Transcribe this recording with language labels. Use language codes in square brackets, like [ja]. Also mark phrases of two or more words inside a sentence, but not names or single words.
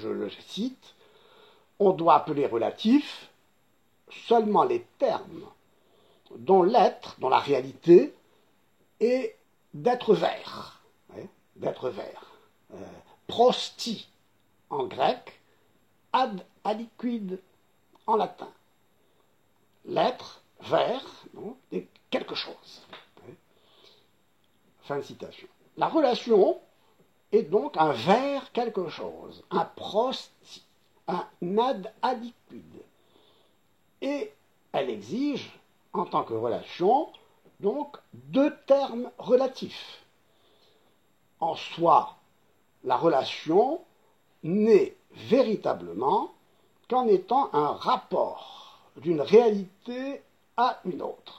[fr] Je le cite, on doit appeler relatifs seulement les termes dont l'être, dont la réalité, est d'être vert. D'être vert. Prosti en grec, [la] ad aliquid [fr] en latin. L'être, vert, est quelque chose. Fin de citation. La relation est donc un vers quelque chose, un prosti, un [la] ad aliquid. [fr] Et elle exige, en tant que relation, donc deux termes relatifs. En soi, la relation n'est véritablement qu'en étant un rapport d'une réalité à une autre.